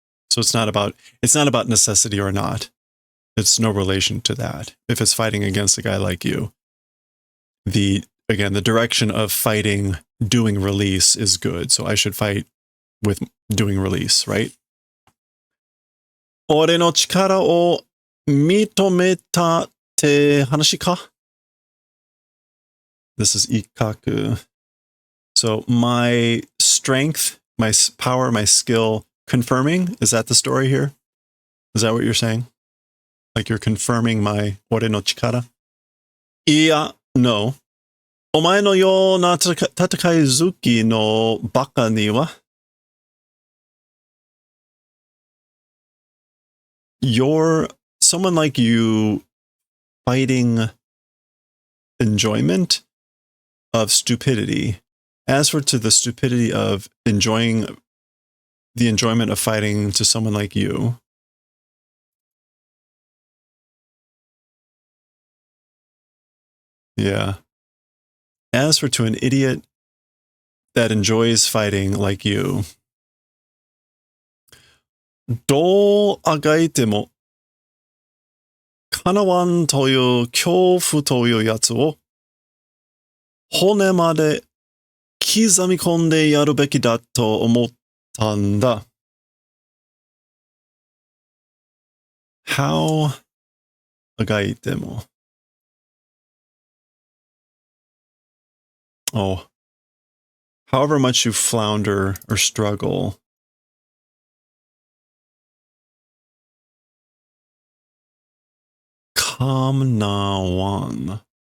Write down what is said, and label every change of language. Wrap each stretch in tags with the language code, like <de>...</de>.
<en>So it's not about necessity or not. It's no relation to that. If it's fighting against a guy like you, the direction of fighting doing release is good. So I should fight with doing release, right?</en> <ja>俺の力を認めたって話か?</ja> <en>This is ikaku. So my strength, my power, my skill, confirming, is that the story here? Is that what you're saying? Like you're confirming my</en> <ja>俺の力? いや,</ja> <en>no.</en> <ja>お前のような戦い好きのバカには</ja> <en>You're someone like you fighting enjoyment of stupidity. As for to the stupidity of enjoying the enjoyment of fighting to someone like you. Yeah. As for to an idiot that enjoys fighting like you.</en> <ja>どうあがいても叶わんという恐怖というやつを骨まで刻み込んでやるべきだと思ったんだ。</ja> <en>How</en> <ja>あがいても</ja> <en>Oh, however much you flounder or struggle,</en> <ja>Kam na wan.</ja>